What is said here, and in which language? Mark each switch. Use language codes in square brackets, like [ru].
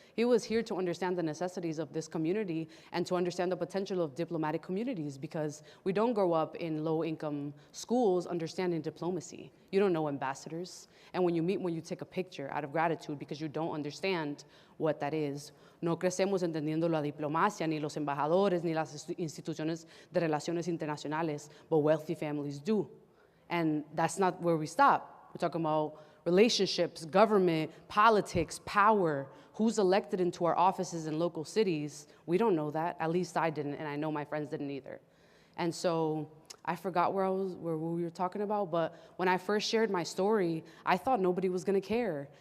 [en] He was here to understand the necessities of this community and to understand the potential of diplomatic communities, because we don't grow up in low-income schools understanding diplomacy. You don't know ambassadors. And when you take a picture out of gratitude because you don't understand what that is. [es] No crecemos entendiendo la diplomacia, ni los embajadores, ni las instituciones de relaciones internacionales, [en] but wealthy families do. And that's not where we stop. We're talking about relationships, government, politics, power, who's elected into our offices in local cities. We don't know that. At least I didn't, and I know my friends didn't either. And so I forgot where we were talking about, but when I first shared my story, I thought nobody was gonna care.